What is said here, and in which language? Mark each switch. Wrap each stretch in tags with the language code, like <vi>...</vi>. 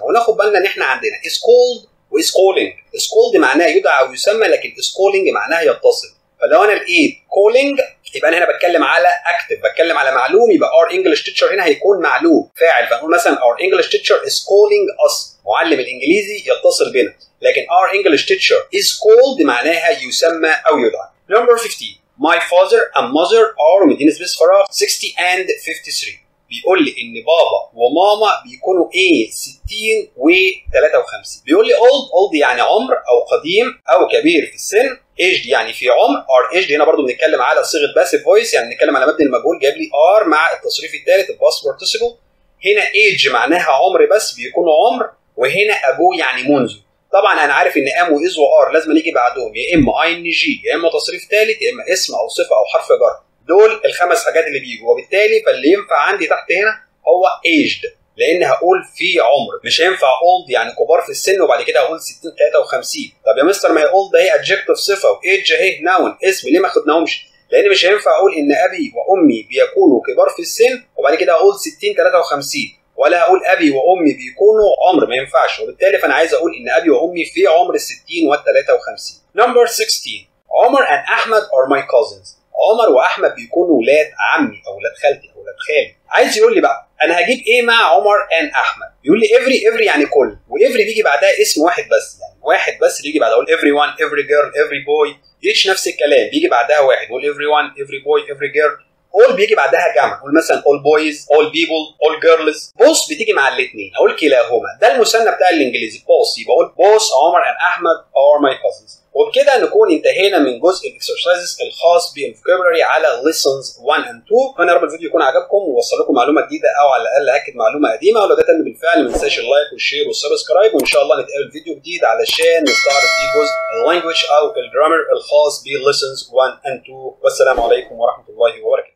<ar>وناخد بالنا ان احنا عندنا</ar> <en>is called</en> <ar>و</ar> <en>is calling.</en> <ar>is called معناها يدعى او يسمى، لكن is calling معناها يتصل. فلو انا لقيت calling يبقى انا هنا بتكلم على active، بتكلم على معلوم، يبقى</ar> <en>our English teacher</en> <ar>هنا هيكون معلوم فاعل. فنقول مثلا</ar> <en>our English teacher is calling us،</en> <ar>معلم الانجليزي يتصل بنا. لكن</ar> <en>our English teacher is called</en> <ar>معناها يسمى او يدعى.</ar> <en>Number 15 My father and mother are</en> <ar>مدينة سبيس فراغ</ar> <en>60 and 53.</en> <ar>بيقول لي ان بابا وماما بيكونوا ايه 60 و53. بيقول لي old يعني عمر او قديم او كبير في السن. aged يعني في عمر. are aged هنا برضو بنتكلم على صيغه باسيف فويس، يعني بنتكلم على مبني المجهول، جايب لي are مع التصريف الثالث الباست بارتيسيبل. هنا age معناها عمر بس بيكونوا عمر، وهنا ابو يعني منذ. طبعا انا عارف ان ام واز وار لازم يجي بعدهم يا اما اي ان جي يا اما تصريف ثالث يا اما اسم او صفه او حرف جر. دول الخمس حاجات اللي بيجوا، وبالتالي فاللي ينفع عندي تحت هنا هو aged، لان هقول في عمر. مش هينفع old يعني كبار في السن وبعد كده هقول 60 53. طب يا مستر ما هي old ده هي adjective صفه، وايدج اهي ناون اسم، ليه ما خدناهمش؟ لان مش هينفع اقول ان ابي وامي بيكونوا كبار في السن وبعد كده اقول 60 53، ولا اقول ابي وامي بيكونوا عمر، ما ينفعش. وبالتالي فانا عايز اقول ان ابي وامي في عمر ال 60 وال 53.</ar> <en>Number 16 Omar and Ahmed are my cousins.</en> <ar>عمر واحمد بيكونوا ولاد عمي او ولاد خالتي او ولاد خالي. عايز يقول لي بقى انا هجيب ايه مع عمر and احمد؟ يقول لي every يعني كل، وافري بيجي بعدها اسم واحد بس، يعني واحد بس بيجي بعدها. اقول</ar> <en>everyone every girl every boy،</en> <ar>each نفس الكلام بيجي بعدها واحد. اقول</ar> <en>everyone every boy every girl.</en> <ar>all بيجي بعدها جمع، اقول مثلا</ar> <en>all boys all people all girls.</en> <ar>both بتيجي مع الاثنين، اقول كلاهما. ده المثنى بتاع الانجليزي both، يبقى اقول</ar> <en>both Omar and Ahmed are my cousins.</en> <ar>وبكده نكون انتهينا من جزء الاكسرسايزز الخاص بالفوكابولري على</ar> <en>lessons 1 and 2.</en> <ar>اتمنى يا رب الفيديو يكون عجبكم ووصل لكم معلومه جديده او على الاقل اكد معلومه قديمه، ولو ده تم بالفعل ما تنساش اللايك والشير والسبسكرايب، وان شاء الله نتقابل فيديو جديد علشان نستعرض فيه جزء اللانجوج او الجرامر الخاص بال</ar> <en>lessons 1 and 2.</en> <ar>والسلام عليكم ورحمه الله وبركاته.</ar>